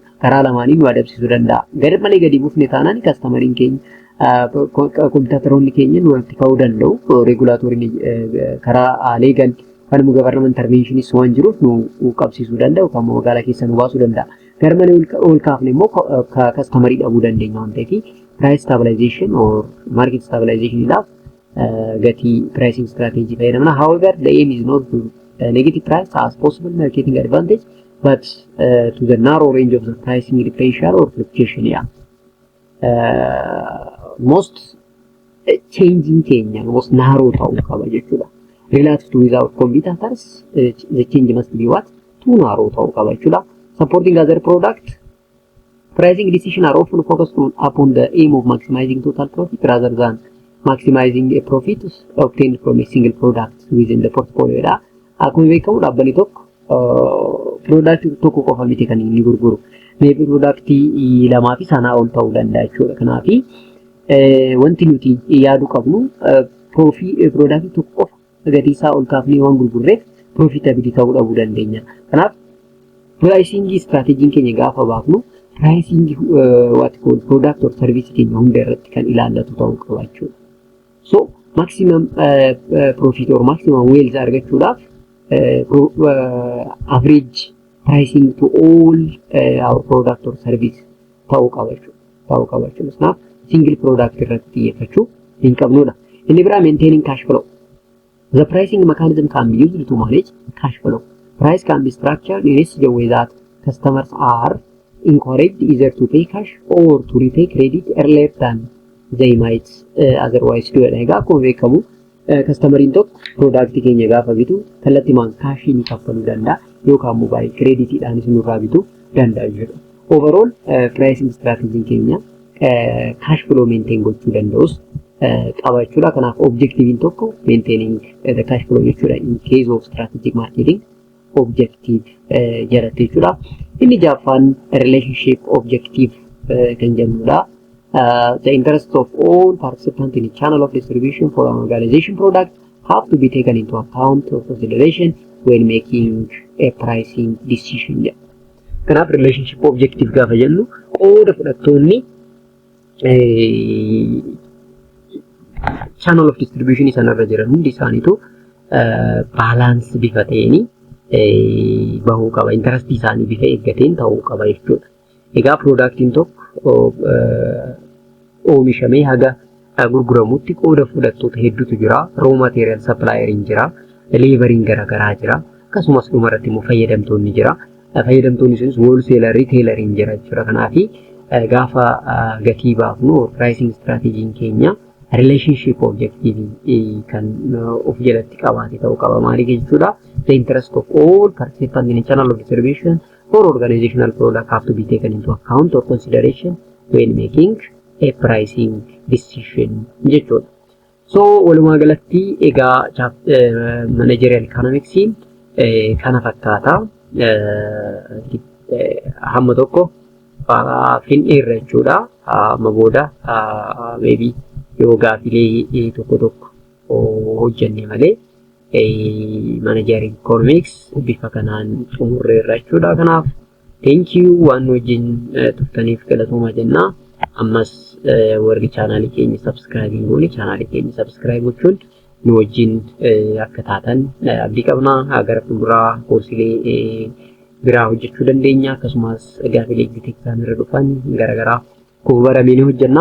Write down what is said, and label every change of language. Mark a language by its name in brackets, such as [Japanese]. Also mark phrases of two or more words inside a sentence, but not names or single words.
[Oromo] Karaa lamaaniin waa dabsisuu danda'a. Gar malee gadii buufne taanaan kastamariin keenya kompiyuuteroonni keenya nutti ka'uu danda'u. Regulaatorii karaa leegal kan [English] government interventionis [Oromo] waan jiruuf nu qabsiisuu danda'u kan magaalaa keessa nu baasuu danda'a. Gar malee ol kaafne immoo kastamarii dhabuu dandeenya waan ta'eef [English] price stabilization or market stabilization [Oromo] idhaaf gati [English] pricing strategy [Oromo] fayyadamna. [English] However, the aim is not to negative price as possible marketing advantage, but to the narrow range of the pricing differential or fluctuation. Most changing Kenya, most narrow [Oromo] ta'uu qaba jechuudha. [English] Relative to without competitors, the change must be what? Too narrow [Oromo] ta'uu qaba jechuudha. [English] Supporting other product, pricing decisions are often focused upon the aim of maximizing total profit rather than maximizing a profit obtained from a single product within the portfolio. [Oromo] Akkuma beekamu dhaabbanni tokko product tokko qofa miti kan inni gurguru. Maybe product lamaa fi sanaa ol ta'uu danda'a jechuudha. Kanaaf wanti nuti yaadu qabnu product tokko gati isaa ol kaafnee waan gurgurreef profitability ta'uu dhabuu dandeenya. Kanaaf [English] pricing strategy [Oromo] keenya gaafa baafnu [English] pricing what called product or service [Oromo] keenya hunda irratti kan ilaallatu ta'uu qaba jechuudha. [English] So maximum profit or maximum wealth [Oromo] argachuudhaaf [English] average pricing to all our product or service [Oromo] ta'uu qaba jechuudha. Kanaaf [English] single product [Oromo] irratti xiyyeeffachuu hin qabnudha. Inni biraa [English] maintaining cash flow. The pricing mechanism can be used to manage cash flow. Price can be structured in such a way that customers are encouraged either to pay cash or to repay credit earlier than they might otherwise do. [Oromo] Egaa akkuma beekamu kastamariin tokko product keenya gaafa bitu kallattimaan kaashii ni kaffaluu danda'a yookaan mobile creditidhaan isinirraa bituu danda'a jechuudha. [English] Overall pricing strategy [Oromo] keenya [English] cash flow maintain [Oromo] gochuu danda'us qaba jechuudha. Kanaaf objective tokko [English] maintaining the cash flow [Oromo] jechuudha [English] in case of strategic marketing objective [Oromo] jalatti jechuudha. Inni jaaffaan [English] relationship objective [Oromo] kan jennudha. [English] The interests of all participants in the channel of distribution for an organization product have to be taken into account or consideration when making a pricing decision. [Oromo] Kanaaf [English] relationship objective [Oromo] gaafa jennu qooda fudhattoonni [English] channel of distribution [Oromo] sanarra jiran hundi isaaniitu balance bifa ta'een bahuu qaba. Interest isaanii bifa eeggateen ta'uu qaba jechuudha. Egaa productiin tokko oomishamee haga gurguramutti qooda fudhattoota hedduutu jira. [English] Raw material supplier [Oromo] jira, laboriin garagaraa jira, akkasumas dhumarratti immoo fayyadamtoonni jira. Fayyadamtoonni sunis [English] wholesaler retailer [Oromo] jira jechuudha. Kanaafi gaafa gatii baafnu [English] pricing strategy [Oromo] keenya [English] relationship objective [Oromo] kan of jalatti qabaate ta'uu qaba. Maali jechuudha? [English] The interest of all participants in a channel of distribution for organizational product have to be taken into account or consideration when making a pricing decision jechuudha. [Oromo] So walumaa galatti egaa [English] managerial economics [Oromo] kana fakkaata. Hamma tokko fin'eerra jechuudha. Amma booda maybe yoo gaafilee tokko hojjenne malee [English] managerial economics [Oromo] bifa kanaan xumurreerra jechuudha. Kanaaf [English] thank you [Oromo] waan wajjin turtaniif galatooma jenna. Ammas warri chaanaalii keenya subscribe goone chaanaalii keenya subscribe gochuun nu wajjin akka taatan abdii qabna. Gara fuulduraa koorsilee biraa hojjechuu dandeenya. Akkasumas gaafilee exitexam irra dhufan garagaraa kuma baramee hojjenna.